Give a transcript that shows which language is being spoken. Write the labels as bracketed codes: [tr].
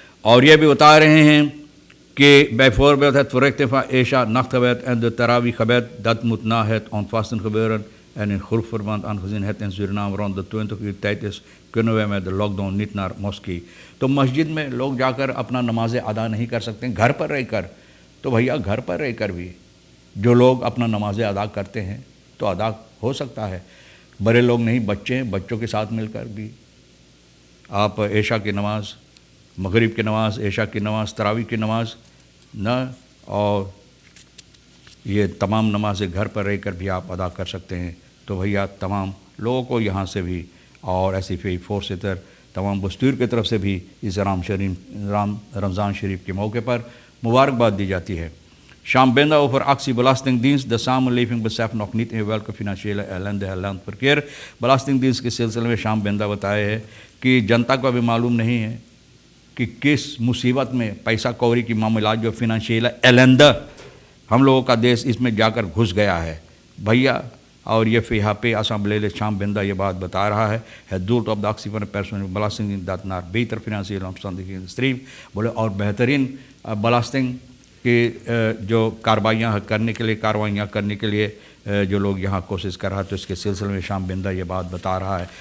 [ur] اور یہ بھی بتا رہے ہیں کہ [nl] bijvoorbeeld het verrichten van Isha nachtgebed en de tarawih-gebed, dat moet na het ontvasten gebeuren en in groepverband, aangezien het in Suriname rond de 20 uur tijd is, kunnen wij met de lockdown niet naar moskee. [ur] تو مسجد میں لوگ جا کر اپنا نمازیں ادا نہیں کر سکتے گھر پر رہ کر, تو بھیا گھر پر رہ کر بھی جو لوگ اپنا نمازیں ادا کرتے ہیں تو ادا ہو سکتا ہے. بڑے لوگ نہیں, بچے ہیں, بچوں کے ساتھ مل کر بھی آپ عشاء کی نماز, مغرب کی نماز, عشاء کی نماز, تراویح کی نماز نہ اور یہ تمام نمازیں گھر پر رہ کر بھی آپ ادا کر سکتے ہیں. تو بھیا تمام لوگوں کو یہاں سے بھی اور SFA فورسیتر تمام بستور کی طرف سے بھی اس رمضان شریف کے موقع پر مبارکباد دی جاتی ہے. [nl] Shambenda over actie Belastingdienst. De samenleving beseft nog niet in welke financiële ellende het land verkeert. [ur] Belastingdienst کے سلسلے میں Shambenda بتایا ہے کہ جنتا کو بھی معلوم نہیں ہے کہ کس مصیبت میں پیسہ کوری کی معاملات جو فنانشیل ایلنڈا ہم لوگوں کا دیش اس میں جا کر گھس گیا ہے بھیا. اور یہ یہاں پہ اسمبلی Shambenda یہ بات بتا رہا ہے. [nl] Het doel op de actie van de personeelsbelastingdienst dat naar beter financiële omstandigheden streeft. [ur] بولے اور بہترین بلاسٹنگ کہ جو کارروائیاں کرنے کے لیے جو لوگ یہاں کوشش کر رہا ہے, تو اس کے سلسلے میں Shambenda یہ بات بتا رہا ہے.